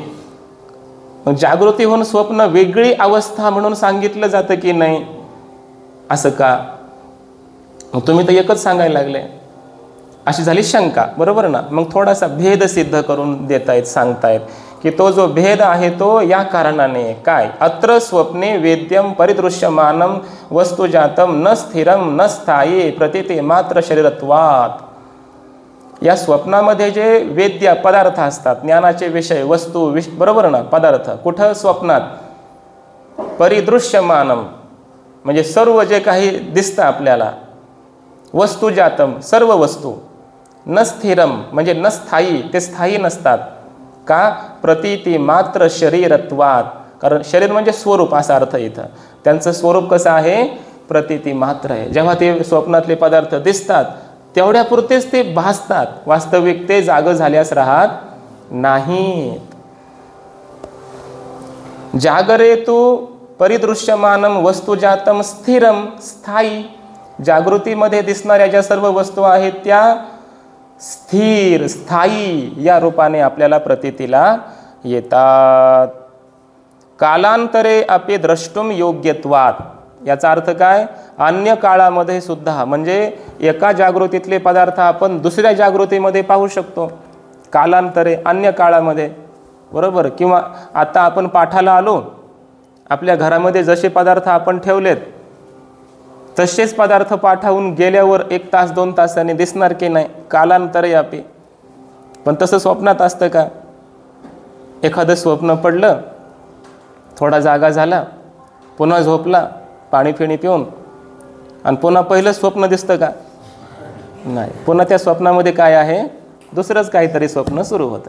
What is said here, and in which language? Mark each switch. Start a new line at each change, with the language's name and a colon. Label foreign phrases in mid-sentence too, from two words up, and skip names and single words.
Marathi: मग जागृतीहून स्वप्न वेगळी अवस्था म्हणून सांगितलं जातं की नाही? असं का? मग तुम्ही तर एकच सांगायला लागले. अशी झाली शंका, बरोबर ना? मग थोडासा भेद सिद्ध करून देतायत, सांगतायत की तो जो भेद आहे तो या कारणाने. काय?
Sanskrit: अत्र स्वप्ने वेद्यम परिदृश्यमानम वस्तुजातम न स्थिरम न स्थायी प्रतीते मात्र शरीरत्वात्.
Marathi: या स्वप्नामध्ये जे वेद्य पदार्थ असतात, ज्ञानाचे विषय, वस्तू, बरोबर ना? पदार्थ कुठं? स्वप्नात. परिदृश्यमानम म्हणजे सर्व जे काही दिसतं आपल्याला. वस्तुजातम सर्व वस्तू.
Sanskrit: न स्थिरम
Marathi: म्हणजे
Sanskrit: न स्थायी,
Marathi: ते स्थायी नसतात. का?
Sanskrit: प्रतीती मात्र शरीरत्वात.
Marathi: कारण शरीर म्हणजे स्वरूप असा अर्थ इथं. त्यांचं स्वरूप कसं आहे? प्रतीती मात्र आहे. जेव्हा ते स्वप्नातले पदार्थ दिसतात तेवढ्यापुरतेच ते भासतात, वास्तविक ते जागं झाल्यास राहत नाहीत.
Sanskrit: जागरे तू परिदृश्यमानम वस्तुजातम स्थिरम स्थायी.
Marathi: जागृतीमध्ये दिसणाऱ्या ज्या सर्व वस्तू आहेत त्या स्थिर, स्थायी या रूपाने आपल्याला प्रतीतीला येतात.
Sanskrit: कालांतरे अपि द्रष्टुम योग्यत्वात.
Marathi: याचा अर्थ काय? अन्य काळामध्ये सुद्धा, म्हणजे एका जागृतीतले पदार्थ आपण दुसऱ्या जागृतीमध्ये पाहू शकतो. कालांतरे, अन्य काळामध्ये, बरोबर? किंवा आता आपण पाठाला आलो, आपल्या घरामध्ये जसे पदार्थ आपण ठेवलेत तसेच पदार्थ पाठावून गेल्यावर 1 तास 2 तासाने दिसणार की नाही?
Sanskrit: कालांतरे अपि.
Marathi: पण तसं स्वप्नात असतं का? एखादं स्वप्न पडलं, थोडा जागा झाला, पुन्हा झोपला पाणी फिणी पिऊन, आणि पुन्हा पहिलं स्वप्न दिसतं का? नाही. पुन्हा त्या स्वप्नामध्ये काय आहे? दुसरंच काहीतरी स्वप्न सुरू होतं.